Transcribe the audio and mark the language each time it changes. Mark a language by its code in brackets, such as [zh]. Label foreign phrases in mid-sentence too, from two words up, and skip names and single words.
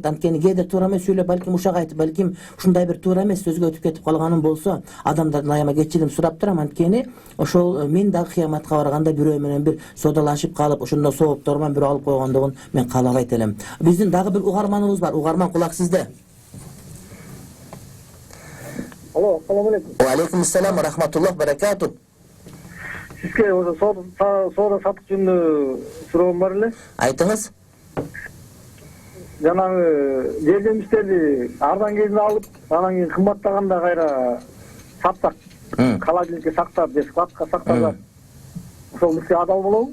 [ky] Анткени кээде туура эмес сүйлөп, балким ушак айтып, балким ушундай бир туура эмес сөзгө өтүп кетип калганым болсо, адамдардан айама кечирим сурап турам. Анткени ошол мен дагы кыяматка барганда бирөө менен бир содалашып калып, ошондо соопторуман бирөө алып койгондугун мен каалабайт элем. Биздин дагы бир угарманыбыз бар. Угарман, кулак сизде. Алло, [ar] السلام عليكم. وعليكم السلام ورحمة الله بركاته. [ky] Сизге ошо соода сатык жөнүндө суроом бар эле. Айтыңыз. Жанагы жемиштерди арзан кезинде алып, анан кийин кымбаттаганда кайра сатсак, холодильникке сактап же складка сактасак, ошол бизге адал болобу?